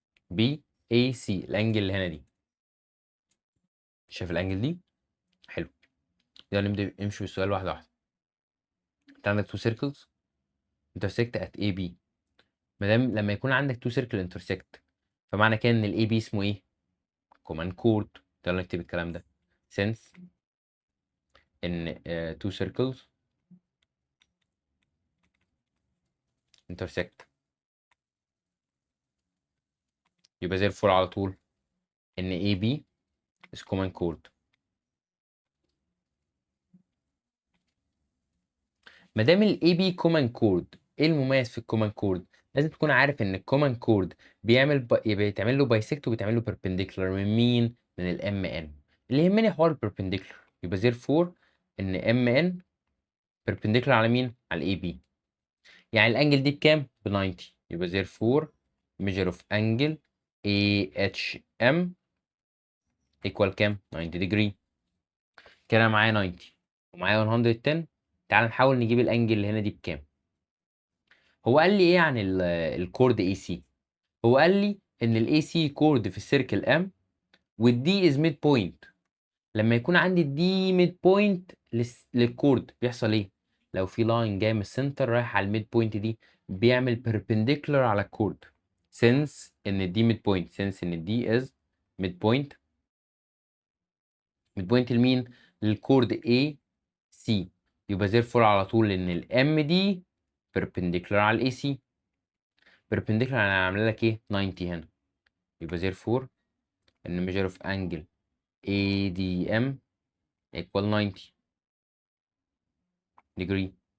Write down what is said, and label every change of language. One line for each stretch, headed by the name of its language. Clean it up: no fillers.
Arabic: بي اي سي الانجل اللي هنا دي. شايف الانجل دي؟ حلو. يلا نبدا نمشي بالسؤال واحده واحده. انت عندك تو سيركلز انترسكت ات اي بي. ما دام لما يكون عندك تو سيركل انترسكت فمعنى كده ان الاي بي اسمه ايه؟ كومان كورد. يلا نكتب الكلام ده.
English: since ان two circles intersect.
Arabic: يبقى زي الفل على طول ان AB is common chord. ما دام الاي بي كومان كورد، ايه المميز في الكومان كورد؟ لازم تكون عارف ان الكومان كورد بيتعمل له بايسكت وبيتعمل له بيربنديكولار من مين؟ من الام ان. اللي يهمني حوار البيربنديكولار. يبقى زير فور ان ام ان بيربنديكولار على مين؟ على الاي بي. يعني الانجل دي بكام؟ ب 90.
English: يبقى therefore measure of angle AHM equal كام؟ 90 degree.
Arabic: كده معايا 90 ومعايا 110. تعال نحاول نجيب الانجل اللي هنا دي بكام. هو قال لي ايه عن الكورد اي سي؟ هو قال لي ان الاي سي كورد في السيركل ام والدي از ميد بوينت. لما يكون عندي الدي ميد بوينت للكورد بيحصل ايه؟ لو في لاين جاي من السنتر رايح على الميد بوينت دي بيعمل بيربنديكولار على الكورد. since ان الدي ميد بوينت since ان الدي از ميد بوينت. ميد بوينت لمين؟ للكورد اي سي. يبقى therefore على طول ان الام دي بيربنديكولار على الاي سي. بيربنديكولار انا عامله لك ايه؟ 90 هنا.
English: يبقى therefore ان measure of angle ADM equal 90 degree.